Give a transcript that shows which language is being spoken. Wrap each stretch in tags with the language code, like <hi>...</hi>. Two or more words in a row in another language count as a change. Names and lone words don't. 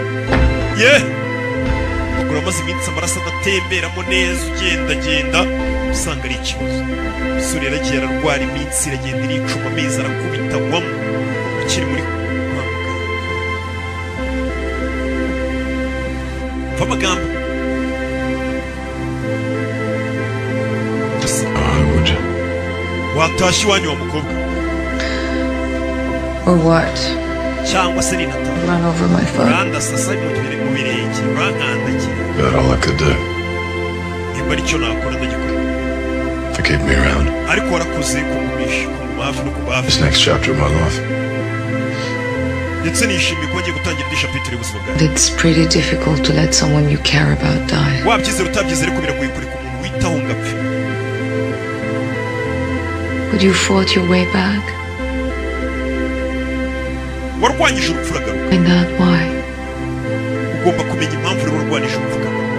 <rw>uramaze iminsi amaraso adatemberamo neza ugendagenda usanga ari ikibazo isura yaragiye ararwara iminsi iragenda iricuma amezi arakubita agwamo ukiri muri kwa muganga mva amagambo watashye iwanyu wa mukobwa</rw> <en>Or what?</en> <rw>cyangwa se ninataha</rw> <en>Run over my foot.</en> <rw>urandasasa mu birenge urankandagira</rw> <en>About all I could do.</en> <rw>nimba aricyo nakora ndagikora</rw> <en>To keep me around.</en> <rw>ariko warakoze kungumisha kunguma hafi no kuba hafi</rw> <en>This next chapter of my life.</en> <rw>ndetse nishimiye kuba ngiye gutangira indi shapitire y'ubuzima bwawe</rw> <en>It's pretty difficult to let someone you care about die.</en> <rw>wabyizera utabyizera ariko biragoye kureka umuntu witaho ngo apfe</rw> <en>But you fought your way back.</en> <rw>warwanyije urupfu uragaruka</rw> <en>Find out why.</en> <rw>ugomba kumenya impamvu uri warwanyije urupfu uragaruka</rw>